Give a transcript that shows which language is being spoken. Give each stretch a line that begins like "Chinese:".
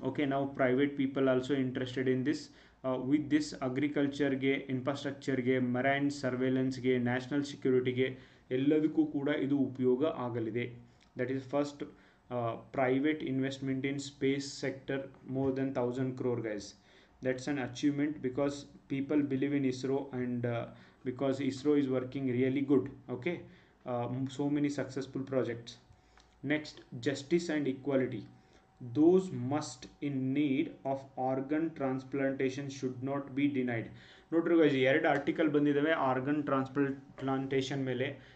Kannada: Okay, ನಾವು
English: Private people also interested in this.
Kannada: With this ಅಗ್ರಿಕಲ್ಚರ್ಗೆ, ಇನ್ಫ್ರಾಸ್ಟ್ರಕ್ಚರ್ಗೆ, marine ಸರ್ವೇಲೆನ್ಸ್ಗೆ, national ಸೆಕ್ಯೂರಿಟಿಗೆ ಎಲ್ಲದಕ್ಕೂ ಕೂಡ ಇದು ಉಪಯೋಗ ಆಗಲಿದೆ.
English: That is first private investment in space sector more than 1000 crore, guys. That's an achievement because people believe in ISRO, and because ISRO is working really good. Okay, so many successful projects. Next, justice and equality. Those must in need of organ transplantation should not be denied.
Kannada: ನೋಡ್ರಿ guys, ಎರಡು article ಬಂದಿದ್ದಾವೆ organ transplantation ಮೇಲೆ.